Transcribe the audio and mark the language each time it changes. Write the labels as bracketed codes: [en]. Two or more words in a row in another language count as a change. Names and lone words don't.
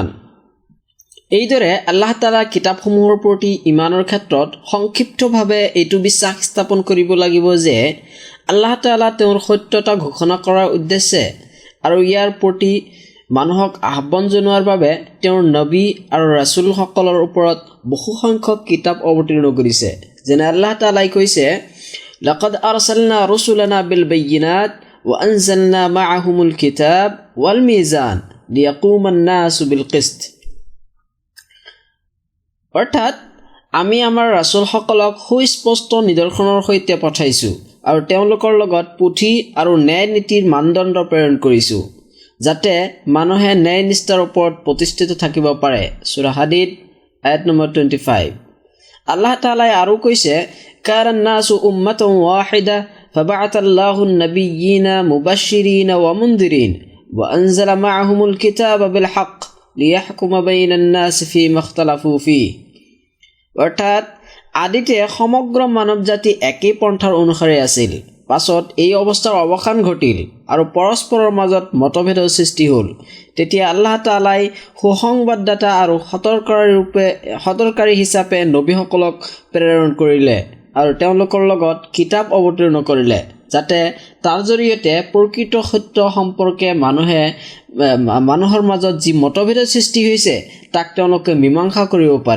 [as] এইদৰে আল্লাহ তাআলা কিতাপসমূহৰ প্ৰতি ইমানৰ ক্ষেত্ৰত সংক্ষিপ্তভাৱে এইটো বিশ্বাস স্থাপন কৰিব লাগিব যে আল্লাহ তাআলা তেওঁৰ সত্যতা ঘোষণা কৰাৰ উদ্দেশ্যে আৰু ইয়াৰ প্ৰতি মানুহক আহ্বান জনোৱাৰ বাবে তেওঁৰ নবী আৰু ৰাছুলসকলৰ ওপৰত বহুসংখ্যক কিতাপ অৱতীৰ্ণ কৰিছে। যেনে আল্লাহ তাআলাই কৈছে, [ar] لقد أرسلنا رسلنا بالبينات وأنزلنا معهم الكتاب والميزان ليقوم الناس بالقسط. [as] অৰ্থাৎ আমি আমাৰ ৰাছুলসকলক সুস্পষ্ট নিদৰ্শনৰ সৈতে পঠাইছোঁ, আৰু তেওঁলোকৰ লগত পুথি আৰু ন্যায় নীতিৰ মানদণ্ড প্ৰেৰণ কৰিছোঁ, যাতে মানুহে ন্যায় নিষ্ঠাৰ ওপৰত প্ৰতিষ্ঠিত থাকিব পাৰে। সূৰা হাদীদ আয়াত নম্বৰ 25। আল্লাহ তাআলাই আৰু কৈছে, [ar] كان الناس أمة واحدة فبعث الله النبيين مبشرين ومنذرين وأنزل معهم الكتاب بالحق ليحكم بين الناس فيما اختلفوا فيه. [as] অৰ্থাৎ আদিতে সমগ্ৰ মানৱ জাতি একেই পন্থাৰ অনুসাৰে আছিল। পাছত এই অৱস্থাৰ অৱসান ঘটিল আৰু পৰস্পৰৰ মাজত মতভেদৰ সৃষ্টি হ'ল। তেতিয়া আল্লাহ তাআলাই সুসংবাদদাতা আৰু সতৰ্কাৰী হিচাপে নবীসকলক প্ৰেৰণ কৰিলে আৰু তেওঁলোকৰ লগত কিতাপ অৱতীৰ্ণ কৰিলে, যাতে তাৰ জৰিয়তে প্ৰকৃত সত্য সম্পৰ্কে মানুহৰ মাজত যি মতভেদৰ সৃষ্টি হৈছে তাক তেওঁলোকে মীমাংসা কৰিব পাৰে।